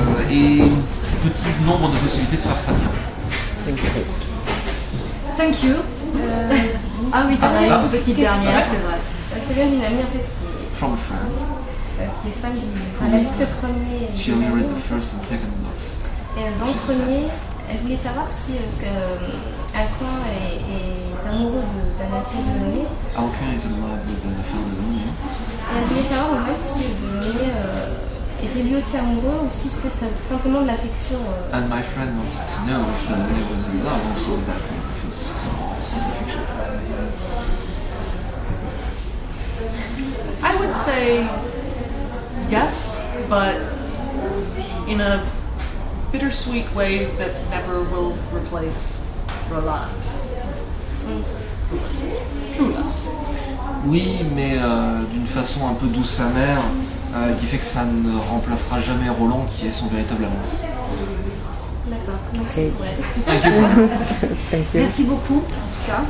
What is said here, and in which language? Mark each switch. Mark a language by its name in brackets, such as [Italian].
[French] Et un petit nombre de possibilités de faire ça bien. [English] Thank you. [French] Ah oui, une petite dernière, c'est vrai. C'est bien une amie en fait [English] From France. [French] Qui est fan du... Elle a lu le premier. [English] She only read the first and second books. [French] Et dans le premier, elle voulait savoir si Alcan est amoureux d'Anna-Claire Delaunay. Aucun est [English] in love with Anna-Claire Delaunay. [French] Et elle voulait savoir en fait si Delaunay était lui aussi amoureux ou si c'était simplement de l'affection. [English] And my friend wanted to know if Delaunay was in love also with that kind of affection. I would say yes, but in a bittersweet way that never will replace Roland. True love. [French] Oui, mais d'une façon un peu douce amère, qui fait que ça ne remplacera jamais Roland, qui est son véritable amour. D'accord, merci. [English] Okay. [French] Ouais. [English] Thank you. [French] Merci beaucoup. En tout cas.